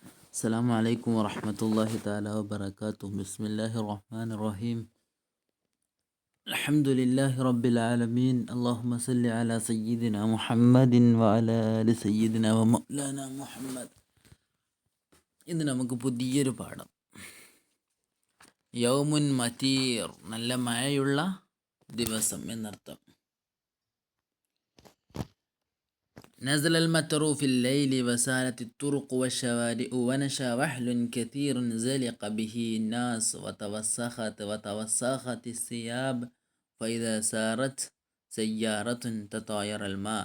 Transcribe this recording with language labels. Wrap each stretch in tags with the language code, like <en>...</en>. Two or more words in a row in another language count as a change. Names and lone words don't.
<ar>السلام عليكم ورحمة الله تعالى وبركاته. بسم الله الرحمن الرحيم. الحمد لله رب العالمين. اللهم صل على سيدنا محمد وعلى آل سيدنا ومولانا محمد.</ar> <ml>ഇന്ന് നമുക്ക് പുതിയൊരു പാഠം.</ml> <ar>يوم ماطر,</ar> <ml>നല്ല മഴയുള്ള ദിവസം എന്നർത്ഥം.</ml> <ar>نزل المطر في الليل وسالت الطرق والشوارع ونشا وحل كثير زلق به الناس وتوسخت الثياب فإذا سارت سيارة تطاير الماء.</ar>